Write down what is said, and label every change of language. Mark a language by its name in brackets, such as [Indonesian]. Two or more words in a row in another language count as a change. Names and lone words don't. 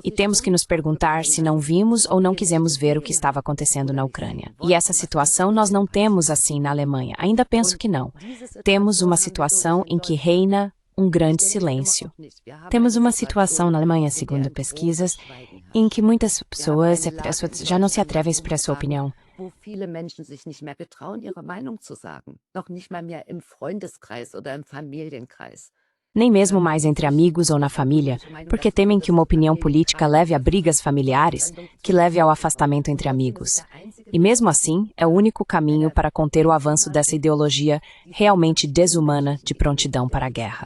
[Portuguese] E temos que nos perguntar se não vimos ou não quisemos ver o que estava acontecendo na Ucrânia. E essa situação nós não temos assim na Alemanha, ainda penso que não. Temos uma situação em que reina um grande silêncio. Temos uma situação na Alemanha, segundo pesquisas, em que muitas pessoas já não se atrevem a expressar sua opinião. [German] Wo viele Menschen sich nicht mehr getrauen, ihre Meinung zu sagen. Noch nicht mal mehr im Freundeskreis oder im Familienkreis. [Portuguese] Nem mesmo mais entre amigos ou na família, porque temem que uma opinião política leve a brigas familiares, que leve ao afastamento entre amigos. E mesmo assim, é o único caminho para conter o avanço dessa ideologia realmente desumana de prontidão para a guerra.